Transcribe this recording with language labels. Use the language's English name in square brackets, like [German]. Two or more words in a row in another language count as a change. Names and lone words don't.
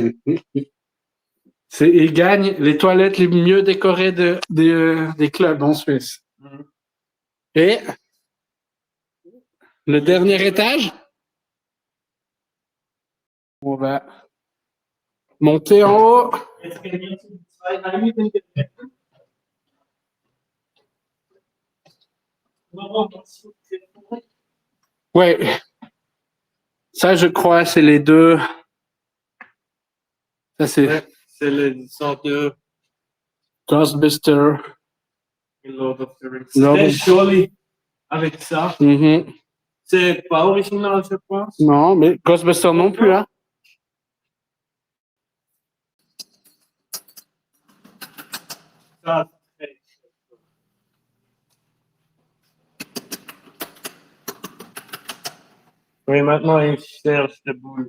[French] Ils gagnent les toilettes les mieux décorées des clubs en Suisse. Mhm. Et le dernier étage, on va monter en haut. [German] Jetzt gehen wir zu den zwei heiligen Geräten. [French] Ouais, ça je crois c'est les deux. Ça c'est Ouais, c'est les sortes de Ghostbuster. Lord of the Rings. Lord Très of- joli avec ça. Mhm. C'est pas original, je pense. Non, mais Ghostbuster non plus. Hein. Ça, c'est- Oui, maintenant, il cherche des boules.